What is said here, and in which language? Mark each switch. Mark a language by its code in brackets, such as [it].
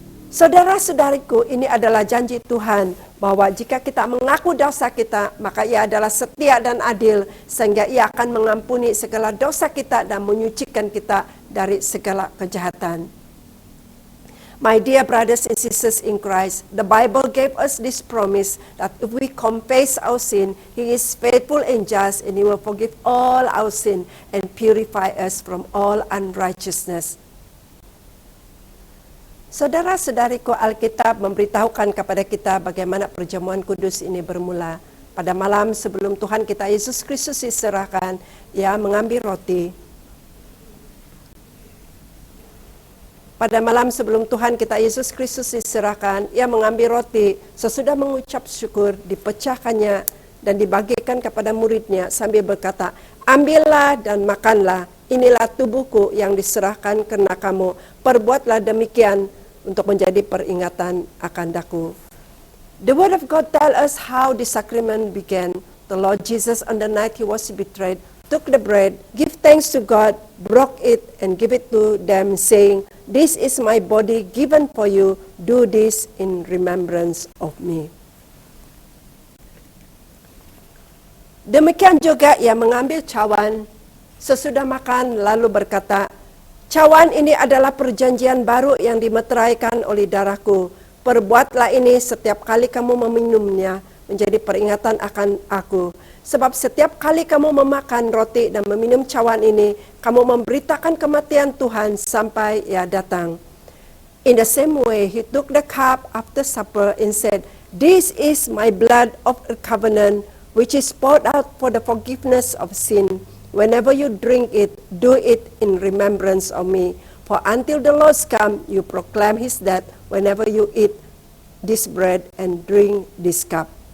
[id] Saudara-saudariku, ini adalah janji Tuhan bahwa jika kita mengaku dosa kita, maka Ia adalah setia dan adil, sehingga Ia akan mengampuni segala dosa kita dan menyucikan kita dari segala kejahatan. [en] My dear brothers and sisters in Christ, the Bible gave us this promise that if we confess our sin, He is faithful and just, and He will forgive all our sin and purify us from all unrighteousness. [id] Saudara-saudariku, Alkitab memberitahukan kepada kita bagaimana perjamuan kudus ini bermula. Pada malam sebelum Tuhan kita Yesus Kristus diserahkan, Ia mengambil roti. Pada malam sebelum Tuhan kita Yesus Kristus diserahkan, Ia mengambil roti, sesudah mengucap syukur, dipecahkannya dan dibagikan kepada muridnya sambil berkata, "Ambillah dan makanlah, inilah tubuhku yang diserahkan karena kamu. Perbuatlah demikian untuk menjadi peringatan akan daku." [en] The Word of God tells us how the sacrament began. The Lord Jesus, on the night He was betrayed, took the bread, give thanks to God, broke it, and give it to them, saying, "This is my body given for you. Do this in remembrance of me." [id] Demikian juga Ia mengambil cawan sesudah makan, lalu berkata, "Cawan ini adalah perjanjian baru yang dimeteraikan oleh darahku. Perbuatlah ini setiap kali kamu meminumnya, menjadi peringatan akan aku. Sebab setiap kali kamu memakan roti dan meminum cawan ini, kamu memberitakan kematian Tuhan sampai Ia datang." [en] In the same way, He took the cup after supper and said, "This is my blood of the covenant, which is poured out for the forgiveness of sin. Whenever you drink it, do it in remembrance of me. For until the Lord comes, you proclaim His death whenever you eat this bread and drink this cup."